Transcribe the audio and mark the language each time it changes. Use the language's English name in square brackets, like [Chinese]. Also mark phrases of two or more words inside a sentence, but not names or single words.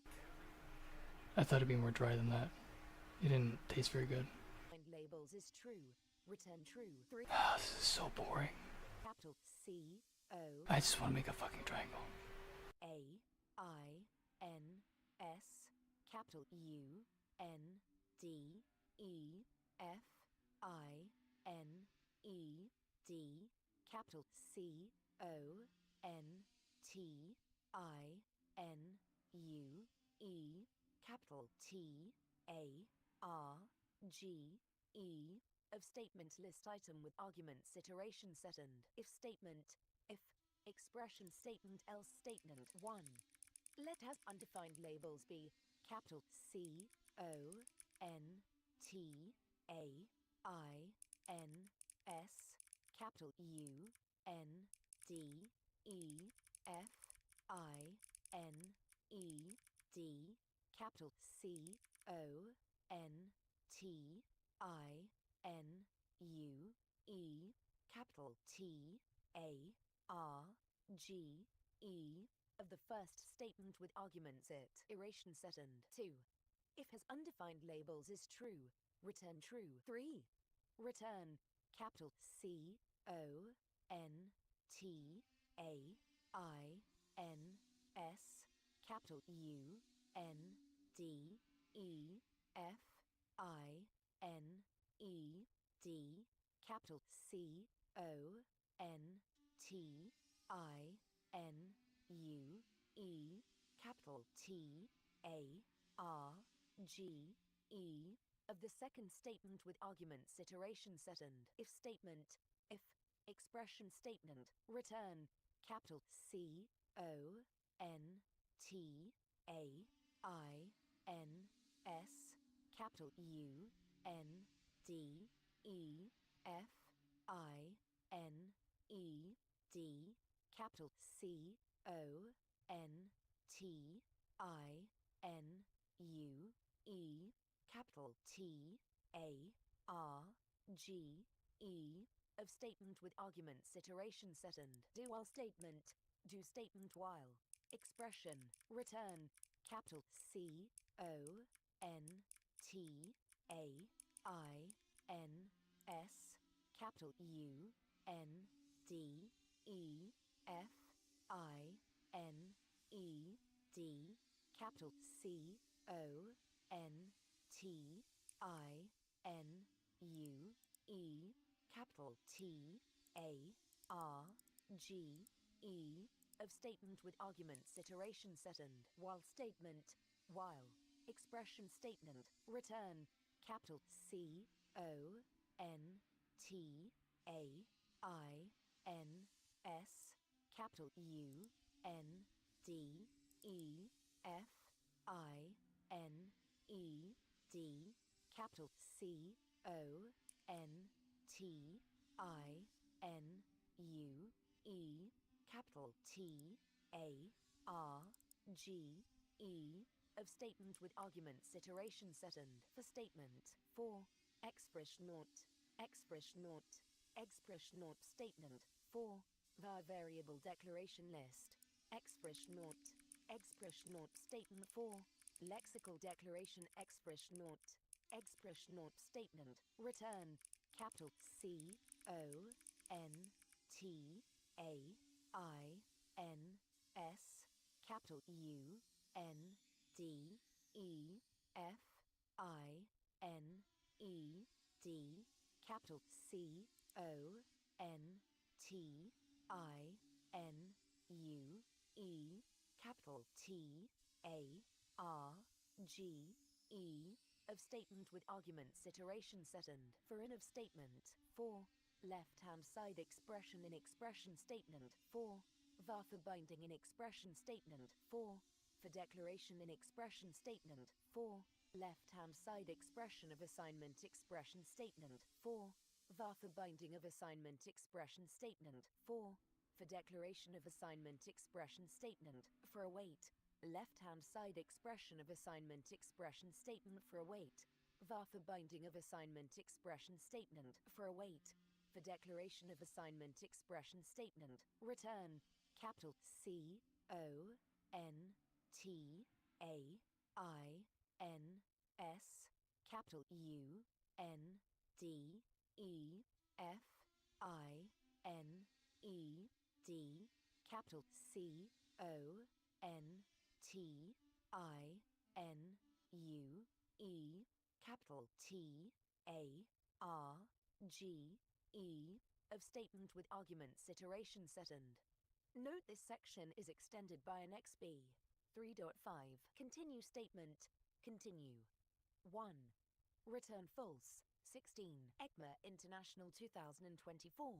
[English] I thought it'd be more dry than that. It didn't taste very good. Find labels is true. Return true. 3 This is so boring. capital C O I just want to make a fucking triangle. A I N S capital U N D E F I N E D capital C O N T I N U E capital T A R G E. Of statement list item with arguments iteration setend. If statement, if expression statement else statement 1. Let has undefined labels be capital C O N T A I N S capital U N D E F I N E D capital C O N T I N U E, capital T A R G E, of the first statement with arguments iteration second. 2. If has undefined labels is true, return true. 3. Return capital C O N T A I N S, capital U N D E F I N E D, capital C O N T I N U E, capital T A R G E, of the second statement with arguments iteration second. If statement, if expression statement, return capital C O N T A I N S, capital U N D E F I N E D, capital C O N T I N U E, capital T A R G E, of statement with arguments iteration second. Do while statement, do statement while expression, return capital C O N T A I N S, capital U N D E F I N E D, capital C O N T I N U E, capital T A R G E, of statement with arguments iteration second. While statement, while expression statement, return capital C O N T A I N S, capital U N D E F I N E D, capital C O N T I N U E, capital T A R G E, of statement with arguments iteration second. For statement, 4. Expression statement, 4. var variable declaration list. Expression statement, 4. Lexical declaration expression statement, return capital C O N T A I N S, capital U N D E F I N E D, capital C O N T I N U E, capital T A R G E, of statement with arguments iteration second. For in of statement, 4. Left-hand side expression in expression statement, 4. var for binding in expression statement, 4. For declaration in expression statement, 4. Left-hand side expression of assignment expression statement, 4. var for binding of assignment expression statement, 4. For declaration of assignment expression statement, for await. Left-hand side expression of assignment expression statement for await. var for binding of assignment expression statement, for await. For declaration of assignment expression statement, return capital C O N T A I N S, capital U N D E F I N E D, capital C O N T I N U E, capital T A R G E, of statement with arguments iteration second. Note this section is extended by an XB. 3.5. Continue statement. Continue. 1. Return false. 16. ECMA International 2024.